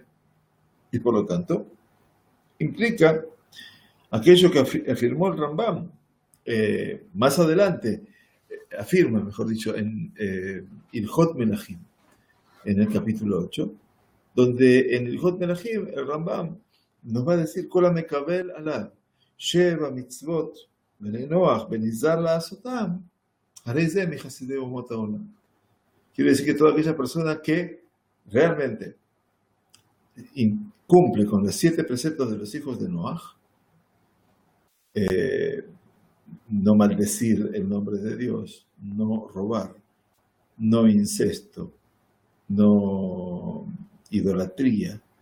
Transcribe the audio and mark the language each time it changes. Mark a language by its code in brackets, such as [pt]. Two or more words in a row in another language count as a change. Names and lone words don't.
[es] Y por lo tanto, implica aquello que afirmó el Rambam más adelante, afirma, mejor dicho, en Ilhot Melachim, en el capítulo 8, donde en Ilhot Melachim el Rambam nos va a decir [he] כל המקבל עליו שבע מצוות בני נח ונזהר לעשותם הרי זה מחסידי אומות העולם. [es] Quiere decir que toda aquella persona que realmente cumple con los 7 preceptos de los hijos de Noach, no maldecir el nombre de Dios, no robar, no incesto, no idolatría,